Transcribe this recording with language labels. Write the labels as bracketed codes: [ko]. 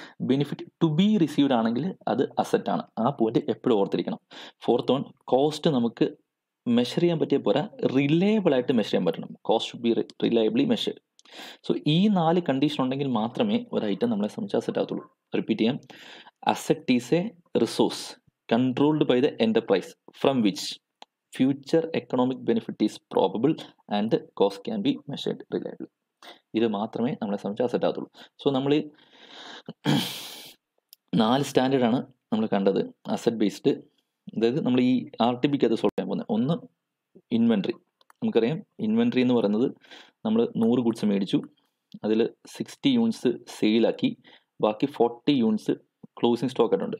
[ml] Benefit to B received ആണെങ്കിൽ അത് അസറ്റാണ്. ആ പോയിന്റ് എപ്പോഴും ഓർത്തിരിക്കണം. ഫോർത്ത് വൺ, കോസ്റ്റ് നമുക്ക് മെഷർ ചെയ്യാൻ പറ്റിയ പോരാ, റിലയബിൾ ആയിട്ട് മെഷർ ചെയ്യാൻ പറ്റണം. [en] Cost be reliably measured. [ml] സോ ഈ 4 കണ്ടീഷൻ ഉണ്ടെങ്കിൽ മാത്രമേ ഒരു ഐറ്റം നമ്മളെ സംബന്ധിച്ച് അസറ്റ് ആകത്തുള്ളൂ. റിപ്പീറ്റ് ചെയ്യാം. [en] Asset is a resource controlled by the enterprise from which future economic benefit is probable and cost can be measured reliably. [ml] ഇത് മാത്രമേ നമ്മളെ സംബന്ധിച്ച് അസറ്റ് ആകത്തുള്ളൂ. സോ നമ്മൾ 4 സ്റ്റാൻഡേർഡാണ് നമ്മൾ കണ്ടത് അസറ്റ് ബേസ്ഡ്. അതായത് നമ്മൾ ഈ RTPക്ക് അത് സോൾവ് ചെയ്യാൻ പോകുന്നത്. ഒന്ന്, ഇൻവെൻട്രി. നമുക്കറിയാം ഇൻവെൻട്രി എന്ന് പറയുന്നത് നമ്മൾ 100 ഗുഡ്സ് മേടിച്ചു, അതിൽ 60 യൂണിറ്റ്സ് സെയിലാക്കി, ബാക്കി 40 യൂണിറ്റ്സ് ക്ലോസിംഗ് സ്റ്റോക്ക് ആയിട്ടുണ്ട്.